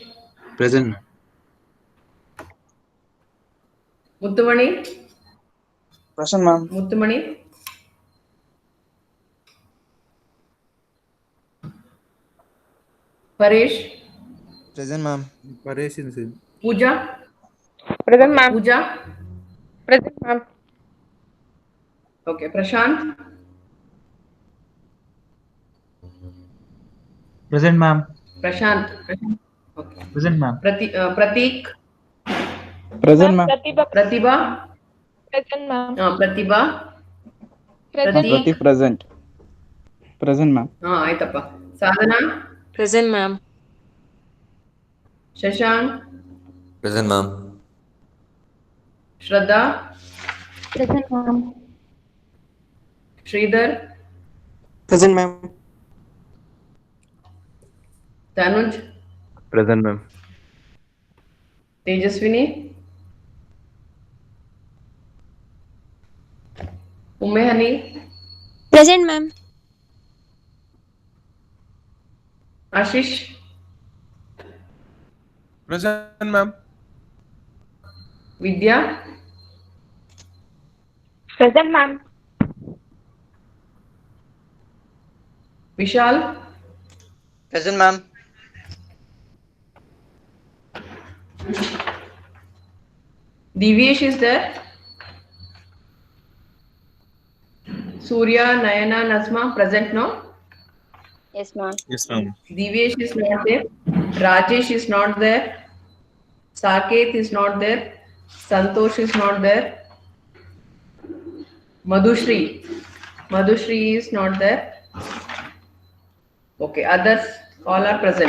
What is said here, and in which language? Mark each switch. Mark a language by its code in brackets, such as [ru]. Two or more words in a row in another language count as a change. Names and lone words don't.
[en] Present, ma'am. Muttumani, Present, ma'am. Muttumani, Paresh, Present, ma'am. Paresh is in. Pooja, Present, okay, ma'am. Pooja, Present, ma'am. okay, Prashant, Present, ma'am. Prashant, okay, Present, ma'am. Pratik, Present, ma'am. Pratibha, Present, ma'am. Pratibha, Present, Pratik, Present. Present, ma'am. [kn] ಆಯ್ತಪ್ಪ ಸಾಧನಾ [en] Present, ma'am. ಶಶಾಂಕ್ Present, ma'am. ಶ್ರದ್ಧಾ Present, ma'am. ಶ್ರೀಧರ್ Present, ma'am. ತನುಜ್ Present, ma'am. ತೇಜಸ್ವಿನಿ ಉಮ್ಮೆಹನಿ Present, ma'am. ಆಶೀಶ್ Present, ma'am. ವಿದ್ಯಾ Present, ma'am. ವಿಶಾಲ್ Present, ma'am. Divyesh is there Surya Nayana Najma present no Yes, ma'am. Yes, ma'am. Divyesh is not there. Rajesh is not there. Saket is not there. Santosh is not there. Madhushri. Madhushri is not there. Okay, others all are present.